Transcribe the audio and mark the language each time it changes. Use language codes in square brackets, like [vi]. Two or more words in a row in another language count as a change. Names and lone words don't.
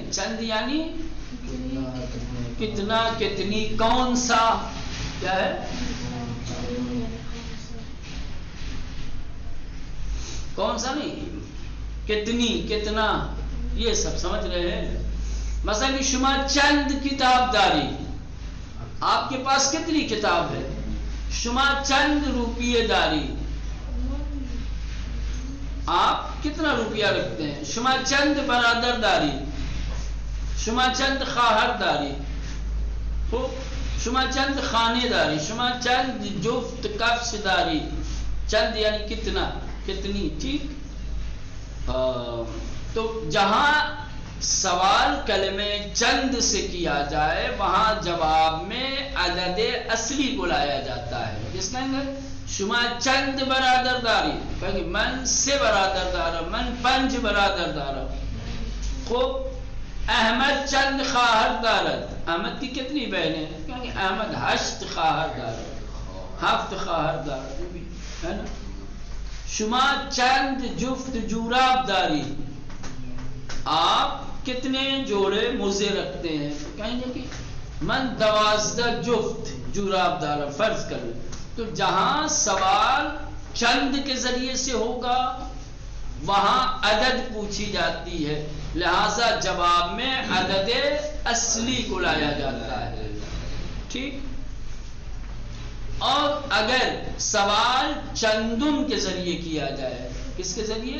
[ur] چند یعنی کتنا، کتنی، کون سا، کیا ہے؟ کون سا نہیں، کتنی، کتنا، یہ سب سمجھ رہے ہیں۔ [fa] مثلا کہ شما چند کتاب داری، [ur] آپ کے پاس کتنی کتاب ہے؟ [fa] شما چند روپیے داری، [ur] آپ کتنا روپیہ رکھتے ہیں؟ [fa] شما چند برادر داری، شما چند خواہر داری، شما چند خانے داری، شما چند جفت کفش داری۔ [ur] چند یعنی کتنا، کتنی، ٹھیک۔ تو جہاں سوال کلمے چند سے کیا جائے وہاں جواب میں عدد اصلی بلایا جاتا ہے۔ جس کہیں گے [fa] شما چند برادر داری، [ur] کہیں گے [fa] من سے برادر دارا، من پنج برادر دارا۔ خوب، احمد چند خواہر دارد، [ur] احمد کی کتنی بہنیں ہیں؟ کہیں گے [fa] احمد 8 خواہر دارد، 7 خواہر دارد، [ur] ہے نا۔ [fa] شما چند جفت جوراب داری، [ur] آپ کتنے جوڑے موزے رکھتے ہیں؟ کہیں گے کہ [fa] من 12 جفت جوراب دارا، [ur] فرض کر لیں۔ تو جہاں سوال چند کے ذریعے سے ہوگا وہاں عدد پوچھی جاتی ہے، لہذا جواب میں عدد اصلی کو لایا جاتا ہے، ٹھیک۔ اور اگر سوال چندم کے ذریعے کیا جائے، کس کے ذریعے؟